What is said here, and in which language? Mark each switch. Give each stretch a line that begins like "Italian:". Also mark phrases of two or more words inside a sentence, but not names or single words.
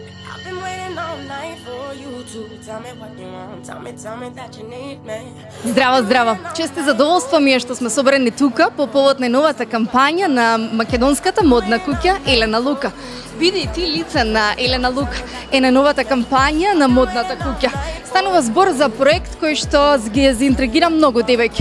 English: I've been waiting all night for you to tell me what you want. Tell me that you need me.
Macedonian: Здраво, здраво. Чест и задоволство ми е што сме собрани тука по повод на новата кампања на македонската модна куќа Елена Лука. Биди ти лице на Елена Лука е на новата кампања на модната куќа. Станува збор за проект кој што ги заинтригира многу девојки.